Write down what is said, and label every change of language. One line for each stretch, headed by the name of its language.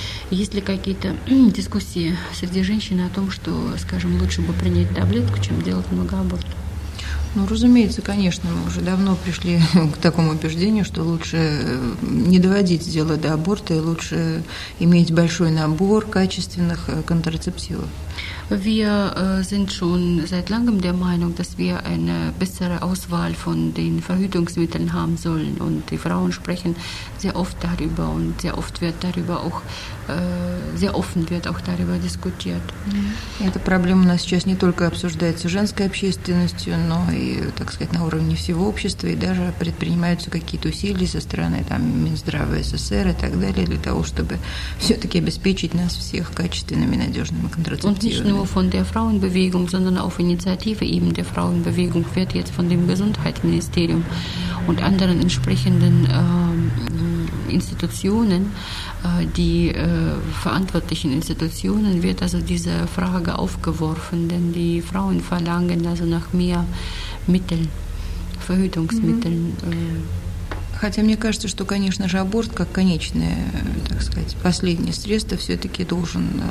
Russian: Есть ли какие-то дискуссии среди женщин о том, что, скажем, лучше бы принять таблетку, чем делать многоаборт? Ну, разумеется, конечно, мы уже давно пришли к такому убеждению, что лучше не доводить дело до аборта и лучше иметь большой набор качественных контрацептивов.
German: Wir sind schon seit langem der Meinung, dass wir eine bessere Auswahl von den Verhütungsmitteln haben sollen. Und die Frauen sprechen sehr oft darüber und sehr oft wird darüber auch, sehr offen wird auch darüber diskutiert.
Russian: Эта проблема у нас сейчас не только обсуждается женской общественностью, но и, так сказать, на уровне всего общества, и даже предпринимаются какие-то усилия со стороны там, Минздрава СССР и так далее, для того, чтобы все-таки обеспечить нас всех качественными, надежными контрацептивами.
German: Nur von der Frauenbewegung, sondern auf Initiative eben der Frauenbewegung wird jetzt von dem Gesundheitsministerium und anderen entsprechenden Institutionen, die verantwortlichen Institutionen, wird also diese Frage aufgeworfen, denn die Frauen verlangen also nach mehr Mitteln, Verhütungsmitteln.
Russian: Хотя мне кажется, что, конечно же, аборт как конечное, так сказать, последнее средство все-таки должен